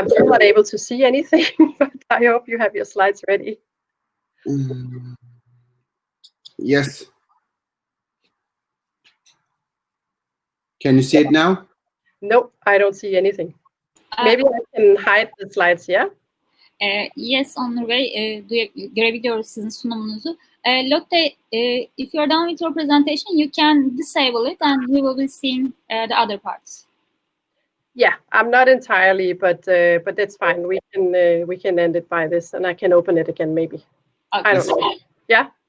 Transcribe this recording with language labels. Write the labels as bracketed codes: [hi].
[en] I'm still not able to see anything, but I hope you have your slides ready. Yes. Can you see it now? Nope, I don't see anything. Maybe I can hide the slides, yeah? [tr] Yes, Onur Bey, görebiliyoruz sizin sunumunuzu. [en] Lotte, if you're done with your presentation, you can disable it and we will be seeing the other parts. Yeah, I'm not entirely, but that's fine. We can end it by this, and I can open it again maybe. Okay. I don't know. Yeah.